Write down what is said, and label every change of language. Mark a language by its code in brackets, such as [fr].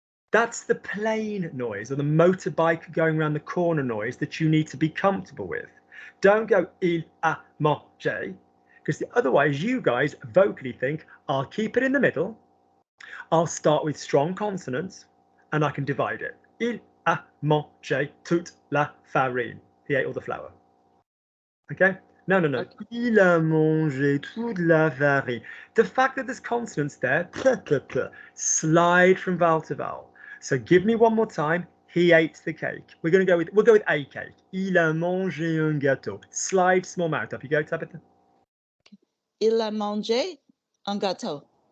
[en] That's the plane noise or the motorbike going around the corner noise that you need to be comfortable with. Don't go [fr] il a mangé, [en] because otherwise you guys vocally think, I'll keep it in the middle, I'll start with strong consonants, and I can divide it. [fr] Il a mangé toute la farine. [en] He ate all the flour. Okay? No. Okay. [fr] Il a mangé toute la farine. [en] The fact that there's consonants there, slide from vowel to vowel. So give me one more time. He ate the cake. We'll go with a cake. [fr] Il a mangé un gâteau. [en] Slide small mouth up. You go, Tabitha. [fr] Il a mangé un gâteau.